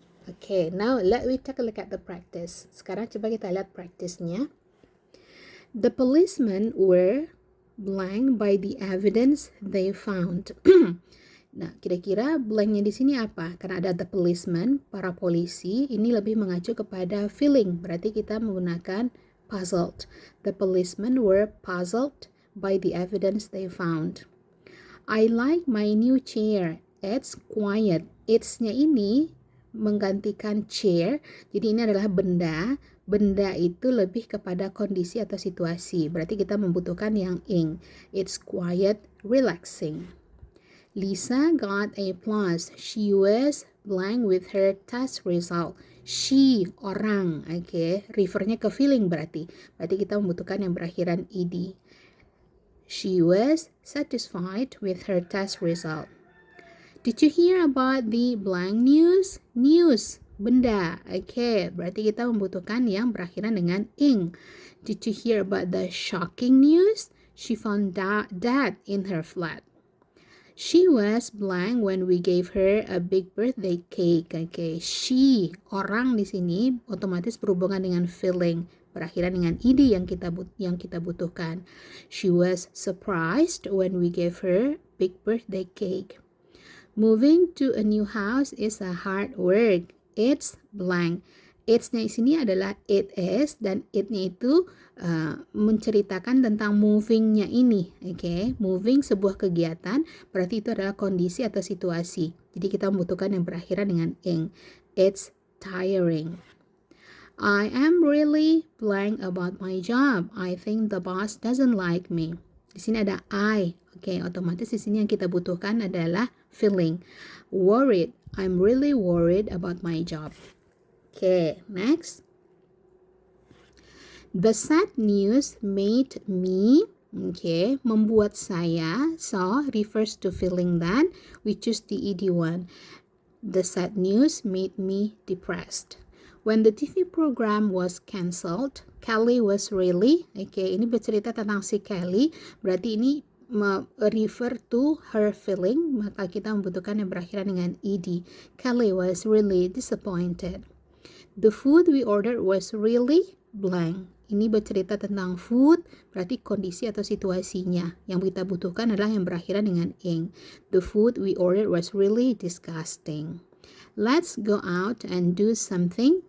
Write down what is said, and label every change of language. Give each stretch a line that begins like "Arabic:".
English: Okay, now let me take a look at the practice.
Indonesian: Sekarang coba kita lihat practice-nya.
English: The policemen were blank by the evidence they found.
Indonesian: Nah, kira-kira blanknya di sini apa? Karena ada the policeman, para polisi, ini lebih mengacu kepada feeling. Berarti kita menggunakan puzzled.
English: The policemen were puzzled by the evidence they found. I like my new chair. It's quiet.
Indonesian: It's-nya ini menggantikan chair. Jadi ini adalah benda. Benda itu lebih kepada kondisi atau situasi. Berarti kita membutuhkan yang ing.
English: It's quiet, relaxing. Lisa got A+. She was blank with her test result.
Indonesian: She, orang. Okay. Refernya ke feeling berarti. Berarti kita membutuhkan yang berakhiran ed.
English: She was satisfied with her test result. Did you hear about the blank news?
Indonesian: News, benda. Okay, berarti kita membutuhkan yang berakhiran dengan ing.
English: Did you hear about the shocking news? She found dad in her flat. She was blank when we gave her a big birthday cake.
Indonesian: Okay, she, orang di sini otomatis berhubungan dengan feeling, berakhiran dengan ed yang kita butuhkan.
English: She was surprised when we gave her big birthday cake. Moving to a new house is a hard work. It's blank.
Indonesian: It's-nya di sini adalah it is, dan it-nya itu menceritakan tentang moving-nya ini. Okay? Moving sebuah kegiatan, berarti itu adalah kondisi atau situasi. Jadi kita membutuhkan yang berakhiran dengan ing.
English: It's tiring. I am really blank about my job. I think the boss doesn't like me.
Indonesian: Di sini ada I. Okay, otomatis di sini yang kita butuhkan adalah feeling.
English: Worried. I'm really worried about my job. Okay, next. The sad news made me, okay,
Indonesian: membuat saya,
English: so refers to feeling that, we choose the ed one. The sad news made me depressed. When the TV program was cancelled, Kelly was really, okay,
Indonesian: ini bercerita tentang si Kelly, berarti ini
English: refer to her feeling,
Indonesian: maka kita membutuhkan yang berakhiran dengan ed.
English: Kelly was really disappointed. The food we ordered was really blank.
Indonesian: Ini bercerita tentang food, berarti kondisi atau situasinya. Yang kita butuhkan adalah yang berakhiran dengan ing.
English: The food we ordered was really disgusting. Let's go out and do something.